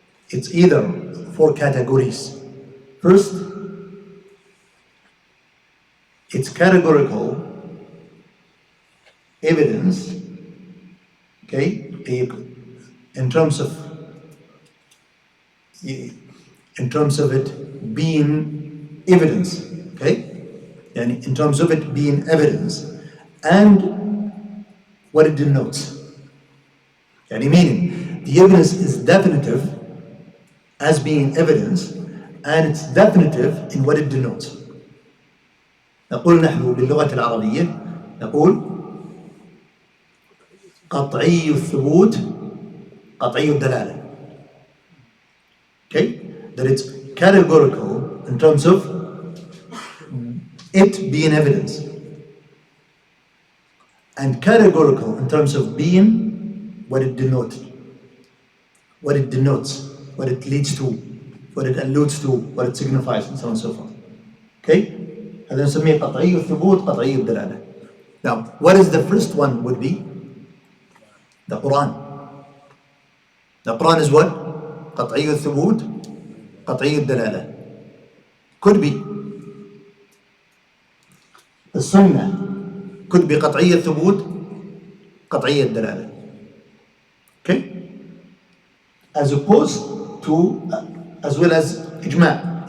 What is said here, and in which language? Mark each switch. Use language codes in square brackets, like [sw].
[en] It's either 4 categories. First, it's categorical evidence, okay, in terms of it being evidence, okay, and in terms of it being evidence and what it denotes. Meaning the evidence is definitive as being evidence, and it's definitive in what it denotes. [ar] نقول نحن باللغة العربية نقول قطعي الثبوت قطعي الدلالة. [en] Okay? That it's categorical in terms of it being evidence, and categorical in terms of being what it denotes, what it leads to, what it alludes to, what it signifies, and so on and so forth. Okay? [ar] هذا نسميه قطعي الثبوت قطعي الدلالة. [en] Now, what is the first one would be? The Quran. The Quran is what? [ar] قطعي الثبوت قطعي الدلالة. [en] Could be. The Sunnah could be [ar] قطعي الثبوت قطعي الدلالة. [en] Okay? As opposed to, as well as إجماع.